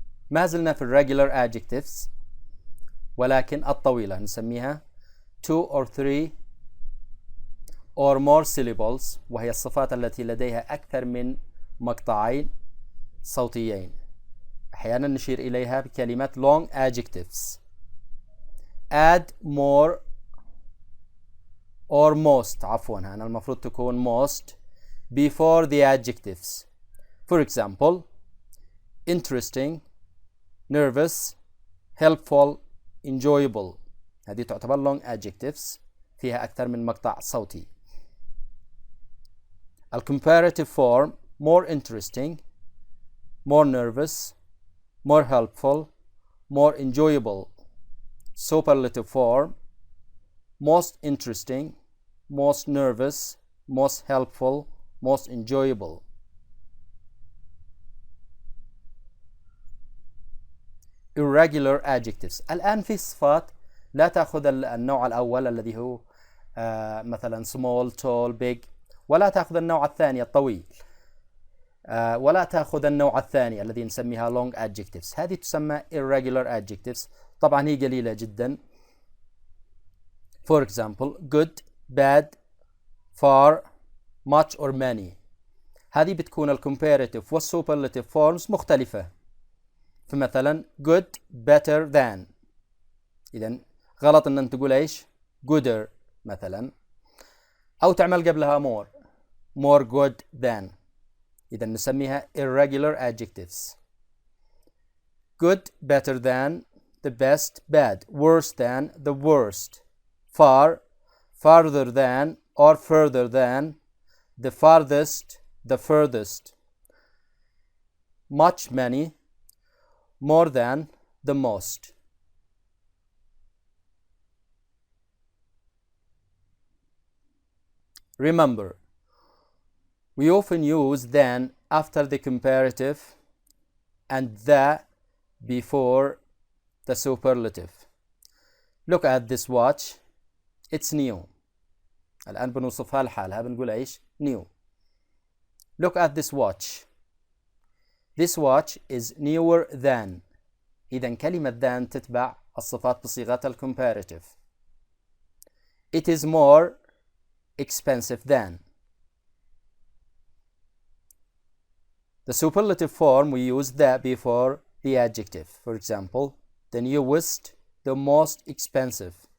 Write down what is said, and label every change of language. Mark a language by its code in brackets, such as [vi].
[ar] ما زلنا في regular adjectives ولكن الطويلة نسميها [en] 2 or 3 or more syllables [ar] وهي الصفات التي لديها أكثر من مقطعين صوتيين. أحيانا نشير إليها بكلمة long adjectives. [en] add more or most [ar] هنا المفروض تكون [en] most before the adjectives. For example, interesting, nervous, helpful, enjoyable. [ar] هذه تعتبر long adjectives فيها أكثر من مقطع صوتي. [en] الcomparative form: more interesting, more nervous, more helpful, more enjoyable. Superlative form: most interesting, most nervous, most helpful, most enjoyable. Irregular adjectives. [ar] الآن في صفات لا تأخذ النوع الأول الذي هو مثلا [en] small, tall, big، [ar] ولا تأخذ النوع الثاني الطويل، ولا تأخذ النوع الثاني الذي نسميها long adjectives. هذه تسمى irregular adjectives. طبعا هي قليلة جدا. [en] For example, good, bad, far, much or many. [ar] هذه بتكون الcomparative والsuperlative forms مختلفة. فمثلا [en] good, better than. [ar] إذن غلط أن أنت تقول إيش؟ gooder مثلا، أو تعمل قبلها [en] more good than. [ar] إذن نسميها [en] irregular adjectives. good, better than, the best, bad, worse than, the worst, far, farther than or further than, the farthest, the furthest, much, many, more than, the most. Remember, we often use then after the comparative and the before the superlative. Look at this watch. It's new. [ar] الآن بنوصفها لحالها بنقول إيش؟ new. [en] Look at this watch. This watch is newer than. [ar] إذن كلمة than تتبع الصفات بصيغة الcomparative. [en] It is more expensive than. The superlative form, we use the before the adjective. For example, the newest, the most expensive.